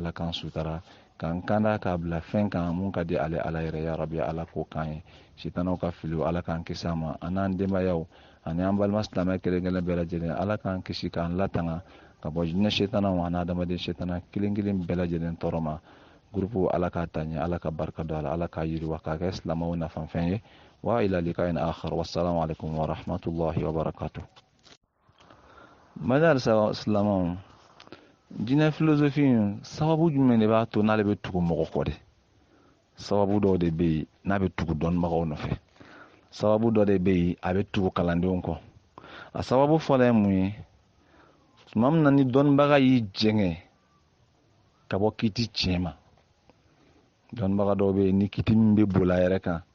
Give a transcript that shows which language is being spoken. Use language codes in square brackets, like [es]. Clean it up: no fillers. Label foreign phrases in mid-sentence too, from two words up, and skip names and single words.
[bm] ala k'an sutara k'an kanda k'a bila fɛn kan mun ka di ale ala yɛrɛ ya rabi ala k'o k'an ye sitanaw ka filiw ala k'an kisi a ma an n'an denbayaw ani an balima silamɛ kelen kelen bɛɛ lajɛlen ala k'an kisi k'an latanga ka bɔ jinɛ sitanaw ani adamaden sitana kelen kelen bɛɛ lajɛlen tɔɔrɔ ma gurupu ala k'a ta ɲɛ ala ka barika don a la ala k'a yiriwa k'a kɛ silamɛw nafafɛn ye [ar] وإلى لقاء آخر والسلام عليكم ورحمة الله وبركاته [bm] madal silamɛw jinɛ filosofi sababu jumɛn de b'a to n'ale bɛ tugu mɔgɔ kɔ de sababu dɔw de bɛ yen n'a bɛ tugu dɔnnibagaw nɔfɛ sababu dɔ de bɛ yen a bɛ tugu kalandenw kɔ a sababu fɔlɔ ye mun ye tuma min na ni dɔnnibaga y'i jɛngɛ ka bɔ kiti tiɲɛ ma dɔnnibaga dɔw bɛ yen ni kiti min bɛ boli a yɛrɛ kan